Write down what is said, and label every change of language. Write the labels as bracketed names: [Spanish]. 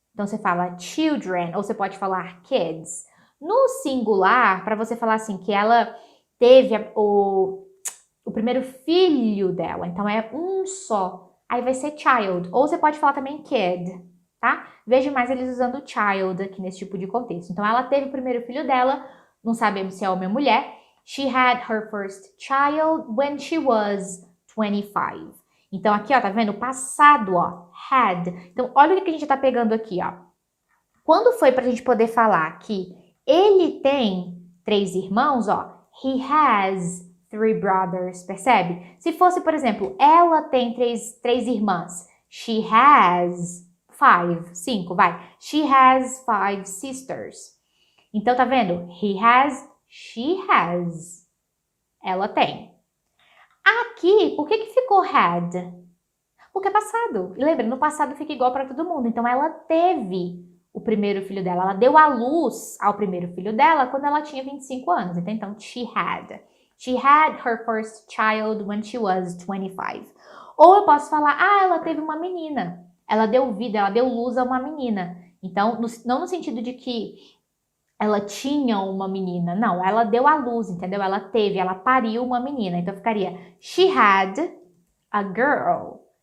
[Portuguese] Então, você fala children ou você pode falar kids. No singular, para você falar assim, que ela teve o primeiro filho dela. Então, é um só. Aí vai ser child. Ou você pode falar também kid, tá? Vejo mais eles usando child aqui nesse tipo de contexto. Então, ela teve o primeiro filho dela. Não sabemos se é homem ou mulher. [English] She had her first child when she was 25. [Portuguese] Então, aqui, ó, tá vendo? Passado, ó, had. Então, olha o que a gente tá pegando aqui, ó. Quando foi pra gente poder falar que ele tem 3 irmãos, ó, [English] he has 3 brothers, [Portuguese] percebe? Se fosse, por exemplo, ela tem três irmãs, [English] she has 5, [Portuguese] vai. [English] She has 5 sisters. [Portuguese] Então, tá vendo? [English] He has, she has. [Portuguese] Ela tem. Aqui, por que ficou had? Porque é passado. E lembra, no passado fica igual para todo mundo. Então, ela teve o primeiro filho dela. Ela deu à luz ao primeiro filho dela quando ela tinha 25 anos. [English] Então, she had. She had her first child when she was 25. [Portuguese] Ou eu posso falar, ela teve uma menina. Ela deu vida, ela deu luz a uma menina. Então, não no sentido de que ela tinha uma menina. Não, ela deu à luz, entendeu? Ela pariu uma menina. Então, ficaria, [English] she had a girl.